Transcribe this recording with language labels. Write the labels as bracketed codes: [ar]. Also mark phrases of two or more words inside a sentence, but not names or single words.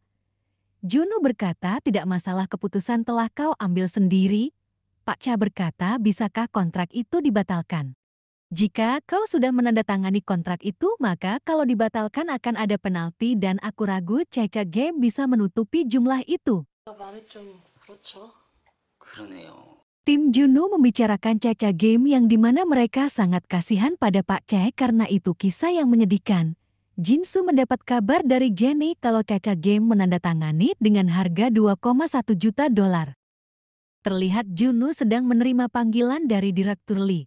[id] Juno berkata, tidak masalah keputusan telah kau ambil sendiri. Pak Cha berkata, bisakah kontrak itu dibatalkan? Jika kau sudah menandatangani kontrak itu, maka kalau dibatalkan akan ada penalti dan aku ragu CK Game bisa menutupi jumlah itu. [ko] 말이 좀 그렇죠. 그러네요. [id] Tim Juno membicarakan CK Game yang dimana mereka sangat kasihan pada Pak Cha karena itu kisah yang menyedihkan. Jinsu mendapat kabar dari Jenny kalau CK Game menandatangani dengan harga 2,1 juta dolar. Terlihat Juno sedang menerima panggilan dari Direktur Lee.